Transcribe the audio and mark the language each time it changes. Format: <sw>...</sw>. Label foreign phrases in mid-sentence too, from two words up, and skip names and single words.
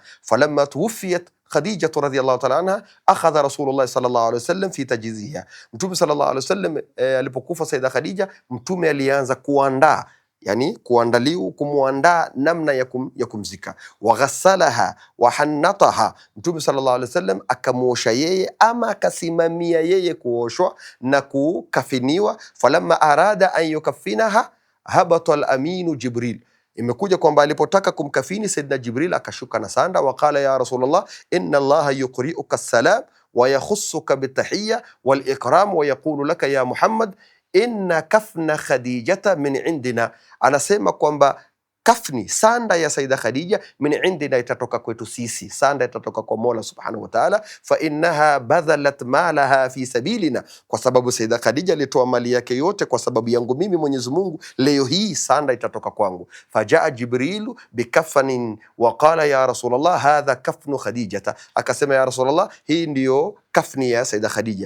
<ar>فلما توفيت خديجة رضي الله تعالى عنها أخذ رسول الله صلى الله عليه وسلم في تجهيزها, Mtume صلى الله عليه وسلم</ar> <sw>alipokufa Saida Khadija, Mtume alianza kuandaa, yani kuandaliwa, kumuandaa namna ya kumzika.</sw> <ar>وغسلها وحنطها,</ar> <sw>Mtume</sw> <ar>صلى الله عليه وسلم</ar> <sw>akamuosha yeye ama akasimamia yeye kuoshwa na kukafiniwa.</sw> <ar>فلما أراد أن يكفنها هبط الأمين جبريل,</ar> <sw>imekuja kwamba alipotaka kumkafini Saidina Jibril akashuka na sanda.</sw> <ar>وقال يا رسول الله إن الله يقرئك السلام ويخصك بالتحية والإكرام ويقول لك يا محمد إن كفن خديجة من عندنا,</ar> <sw>anasema kwamba kafni, sanda ya Saida Khadija,</sw> <ar>من عندنا,</ar> <sw>itatoka kwetu sisi, sanda itatoka kwa Mola</sw> <ar>سبحانه وتعالى. فإنها بذلت مالها في سبيلنا,</ar> <sw>kwa sababu Saida Khadija alitoa mali yake yote kwa sababu yangu mimi Mwenyezi Mungu, leo hii sanda itatoka kwangu.</sw> <ar>فجاء جبريل بكفن وقال يا رسول الله هذا كفن خديجة, akasema يا رسول الله,</ar> <sw>hii ndiyo kafni ya Saida Khadija.</sw>